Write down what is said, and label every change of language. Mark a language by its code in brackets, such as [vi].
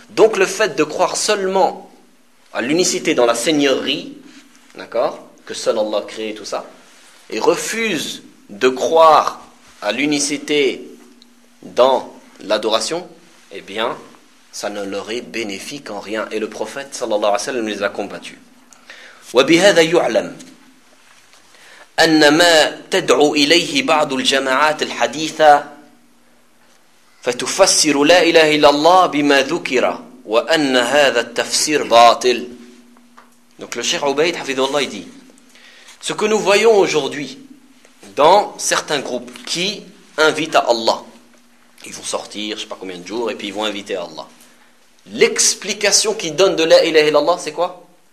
[fr] Donc le fait de croire seulement à l'unicité dans la seigneurie, d'accord, que seul Allah crée tout ça, et refuse de croire à l'unicité dans l'adoration, eh bien, ça ne leur est bénéfique en rien. Et le prophète, sallallahu alayhi wa sallam, les a combattus. [ar] وَبِهَذَا يُعْلَمْ أَنَّمَا تَدْعُوا إِلَيْهِ بَعْضُ الْجَمَعَاتِ الْحَدِيثَ فتفسر لا إله إلا الله بما ذكر وأن هذا التفسير باطل. [fr] Donc le Cheikh Ubaid hafidhullah dit, ce que nous voyons aujourd'hui dans certains groupes qui invitent à Allah, ils vont sortir je sais pas combien de jours et puis ils vont inviter à Allah, l'explication qu'ils donnent de la ilaha illallah c'est quoi?